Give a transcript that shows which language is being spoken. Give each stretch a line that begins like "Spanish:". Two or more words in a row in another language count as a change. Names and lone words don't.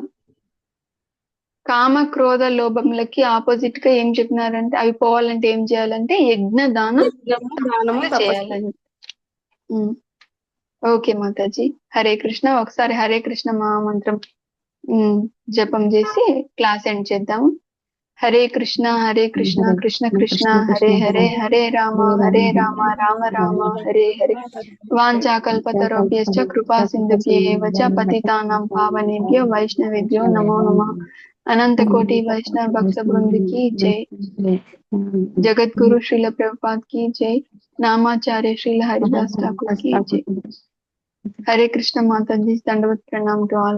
Telugu: కామ క్రోధ లోభములకి ఆపోజిట్ గా ఏం చెప్పినారంటే, అవి పోవాలంటే ఏం చేయాలంటే యజ్ఞ దానం చేయాలని. ఓకే మాతాజీ.
Sanskrit: హరే కృష్ణ.
Telugu: ఒకసారి హరే కృష్ణ మహామంత్రం జపం చేసి
English: class end
Telugu: చేద్దాము.
Sanskrit: హరే కృష్ణ కృష్ణ కృష్ణ హరే హరే, హరే రామ రామ రామ హరే హరే. వాంఛాకల్పతరుభ్యశ్చ కృపా సింధుభ్యేవ చ పతితానాం పావనేభ్యో వైష్ణవేభ్యో నమో నమః. అనంత కోటి వైష్ణవ భక్త బృంద
Hindi: की जय. जगत गुरु श्रील प्रभुपाद की जय. नामाचार्य श्रील हरिदास ठाकुर की जय. हरे कृष्ण माता जी. दंडवत प्रणाम
English: to all.